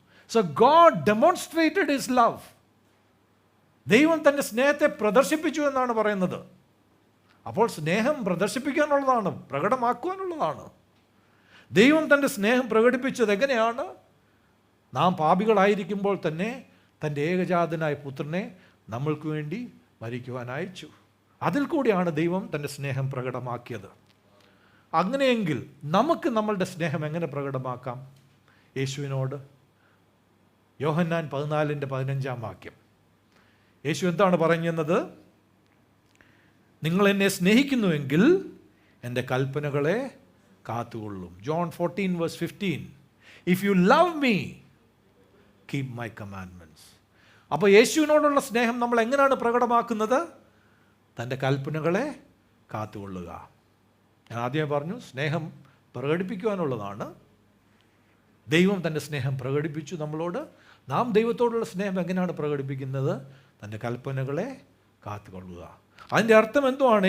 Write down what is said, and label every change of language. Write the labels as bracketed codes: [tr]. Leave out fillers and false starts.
[en] So God demonstrated his love. [ml] ദൈവം തൻ്റെ സ്നേഹത്തെ പ്രദർശിപ്പിച്ചു എന്നാണ് പറയുന്നത്. അപ്പോൾ സ്നേഹം പ്രദർശിപ്പിക്കാനുള്ളതാണ്, പ്രകടമാക്കുവാനുള്ളതാണ്. ദൈവം തൻ്റെ സ്നേഹം പ്രകടിപ്പിച്ചത് എങ്ങനെയാണ്? നാം പാപികളായിരിക്കുമ്പോൾ തന്നെ തൻ്റെ ഏകജാതനായ പുത്രനെ നമ്മൾക്ക് വേണ്ടി മരിക്കുവാൻ അയച്ചു. അതിൽ കൂടിയാണ് ദൈവം തൻ്റെ സ്നേഹം പ്രകടമാക്കിയത്. അങ്ങനെയെങ്കിൽ നമുക്ക് നമ്മളുടെ സ്നേഹം എങ്ങനെ പ്രകടമാക്കാം? യേശുവിനോട്. യോഹന്നാൻ 14:15 യേശു എന്താണ് പറയുന്നത്? നിങ്ങൾ എന്നെ സ്നേഹിക്കുന്നുവെങ്കിൽ എൻ്റെ കൽപ്പനകളെ കാത്തുകൊള്ളും. [en] John 14:15 If you love me, keep my commandments. [ml] അപ്പോൾ യേശുവിനോടുള്ള സ്നേഹം നമ്മൾ എങ്ങനെയാണ് പ്രകടമാക്കുന്നത്? തൻ്റെ കൽപ്പനകളെ കാത്തുകൊള്ളുക. ഞാൻ ആദ്യമേ പറഞ്ഞു, സ്നേഹം പ്രകടിപ്പിക്കുവാനുള്ളതാണ്. ദൈവം തൻ്റെ സ്നേഹം പ്രകടിപ്പിച്ചു നമ്മളോട്. നാം ദൈവത്തോടുള്ള സ്നേഹം എങ്ങനെയാണ് പ്രകടിപ്പിക്കുന്നത്? തൻ്റെ കൽപ്പനകളെ കാത്തുകൊള്ളുക. അതിൻ്റെ അർത്ഥം എന്തുവാണ്?